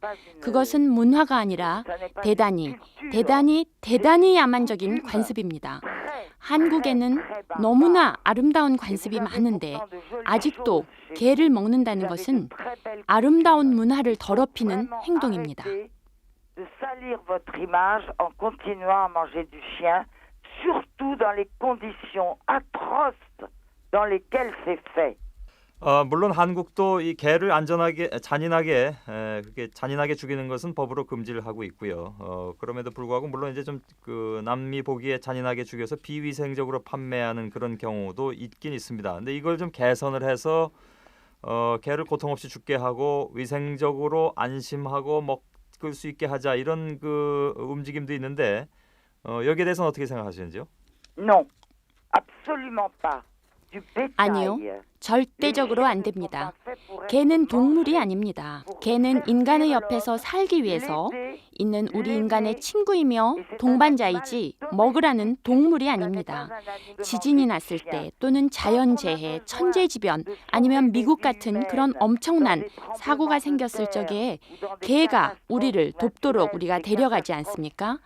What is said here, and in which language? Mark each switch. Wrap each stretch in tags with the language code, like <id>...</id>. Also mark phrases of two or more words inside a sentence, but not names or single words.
<ko>그것은 문화가 아니라 대단히 야만적인 관습입니다. 한국에는 너무나 아름다운 관습이 많은데 아직도 개를 먹는다는 것은 아름다운 문화를 더럽히는 행동입니다.</ko> <fr>De salir votre image en continuant à manger du chien, surtout dans les conditions atroces dans lesquelles c'est fait.</fr> <ko>물론 한국도 이 개를 잔인하게 죽이는 것은 법으로 금지를 하고 있고요. 그럼에도 불구하고 물론 이제 좀 그 남미 보기에 잔인하게 죽여서 비위생적으로 판매하는 그런 경우도 있긴 있습니다. 근데 이걸 좀 개선을 해서 개를 고통 없이 죽게 하고 위생적으로 안심하고 먹을 수 있게 하자 이런 그 움직임도 있는데 여기에 대해서는 어떻게 생각하시는지요?</ko> <fr>Non, absolument pas. Du bétail.</fr> <ko>아니요, 절대적으로 안 됩니다. 개는 동물이 아닙니다. 개는 인간의 옆에서 살기 위해서 있는 우리 인간의 친구이며 동반자이지 먹으라는 동물이 아닙니다. 지진이 났을 때 또는 자연재해, 천재지변 아니면 미국 같은 그런 엄청난 사고가 생겼을 적에 개가 우리를 돕도록 우리가 데려가지 않습니까?</ko>